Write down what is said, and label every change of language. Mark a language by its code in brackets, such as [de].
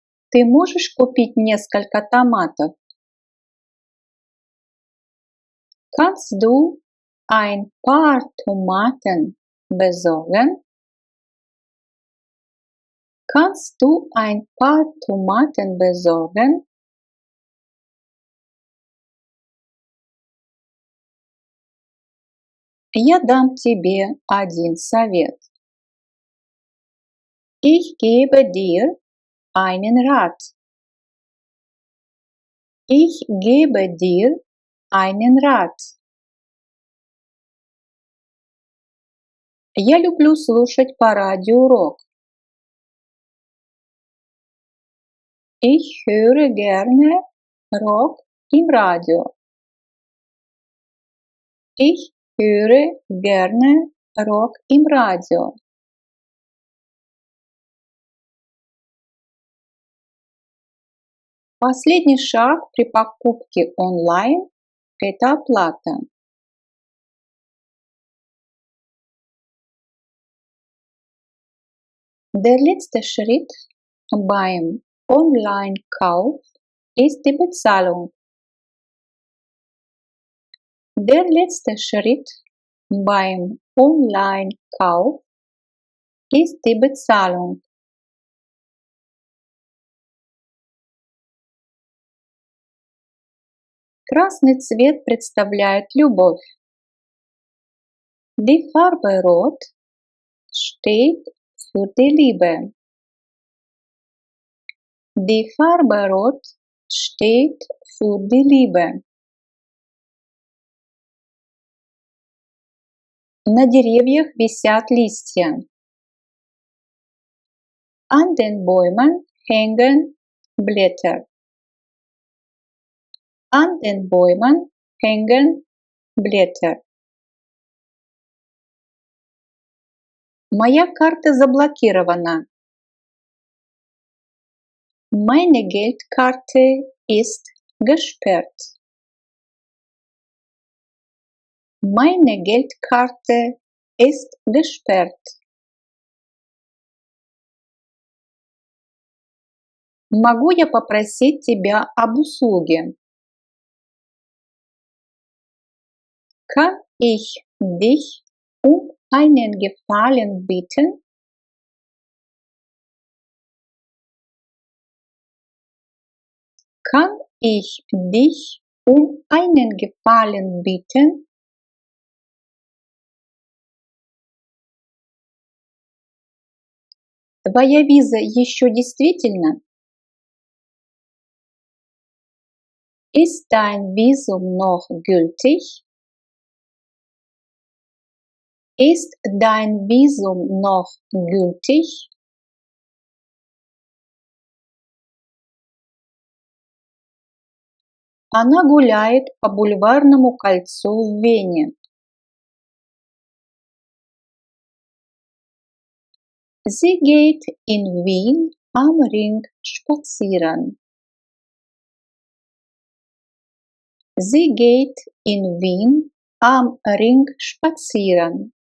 [ru] Ты можешь купить несколько томатов? [de] Kannst du ein paar Tomaten besorgen? Kannst du ein paar Tomaten besorgen? [ru] Я дам тебе один совет. [de] Ich gebe dir einen Rat. Ich gebe dir einen Rat. [ru] Я люблю слушать по радио рок. [de] Ich höre gerne Rock im Radio. Ich höre gerne Rock im Radio. [ru] Последний шаг при покупке онлайн– это оплата. [de] Der letzte Schritt beim Online-Kauf ist die Bezahlung. Der letzte Schritt beim Online-Kauf ist die Bezahlung. [ru] Красный цвет представляет любовь. [de] Die Farbe Rot steht für die Liebe. Die Farbe Rot steht für die Liebe. [ru] На деревьях висят листья. [de] An den Bäumen hängen Blätter. An den Bäumen hängen Blätter. [ru] Моя карта заблокирована. [de] Meine Geldkarte ist gesperrt. Meine Geldkarte ist gesperrt. [ru] Могу я попросить тебя об услуге? [de] Kann ich dich um einen Gefallen bitten? Kann ich dich um einen Gefallen bitten? [ru] Твоя виза еще действительна? [de] Ist dein Visum noch gültig? Ist dein Visum noch gültig? [ru] Она гуляет по бульварному кольцу в Вене. [de] Sie geht in Wien am Ring spazieren. Sie geht in Wien am Ring spazieren.